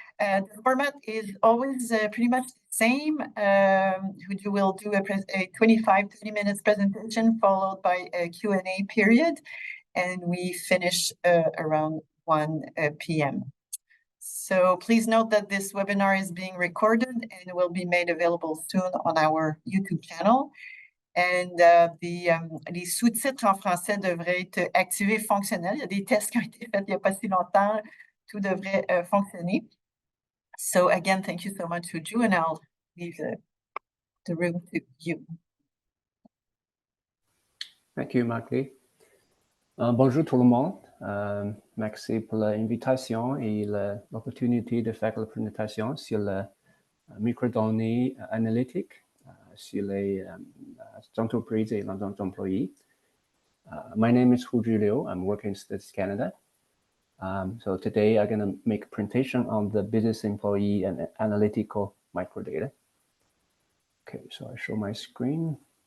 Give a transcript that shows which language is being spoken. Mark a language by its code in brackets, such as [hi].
[en] The format is always pretty much the same. Huju will do a 25-30 minutes presentation followed by a Q&A period, and we finish around 1 p.m. So please note that this webinar is being recorded and will be made available soon on our YouTube channel. And [fr] les sous-titres en français devraient être activés fonctionnels. Il y a des tests qui ont été faits il n'y a pas si longtemps. Tout devrait fonctionner. [en] So again, thank you so much, Huju, and I'll leave the room to you. Thank you, [fr] Magali. Bonjour tout le monde. Merci pour l'invitation et l'opportunité de faire la présentation sur la microdonnées analytiques sur les entreprises et les employés. [en] My name is Huju Liu. I'm working in Statistics Canada. So today I'm going to make a presentation on the business employee and analytical microdata. Okay, so I show my screen.